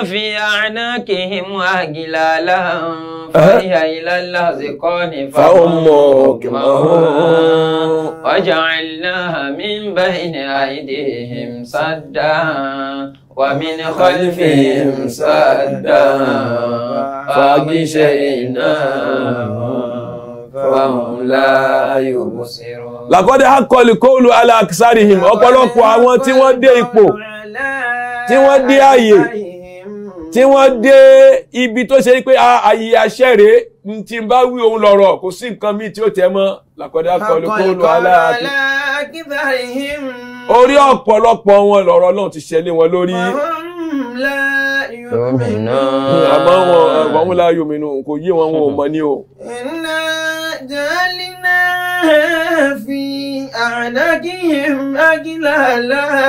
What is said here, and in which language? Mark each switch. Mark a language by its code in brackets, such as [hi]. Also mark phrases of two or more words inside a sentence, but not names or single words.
[ar] في أعناقهم أغلالا فهي إلى الأذقان فهم مقمحون وجعلناها من بين أيديهم سدا ومن خلفهم سدا فغشيناهم فهم لا يبصرون. لقد حق القول على أكثرهم [yo] ọ̀pọ̀lọpọ̀ àwọn tí wọ́n dé ipò tí wọ́n dé ààyè tí wọ́n dé ibi tó ṣe pé ààyè àṣẹ rẹ̀ tí n bá wí ohun lọ́rọ̀ kò sí nǹkan míì tí ó tẹ̀ mọ́ [ar] لقد حق القول على أكثرهم [yo] orí ọ̀pọ̀lọpọ̀ wọn lọ́rọ̀ Ọlọ́run ti ṣẹlẹ̀ wọn lórí àmọ́ wọn [ar] لا يؤمنون [yo] kò yé wọn ò mọ̀ ní o. [ar] إنا جعلنا في أعناقهم أغلالا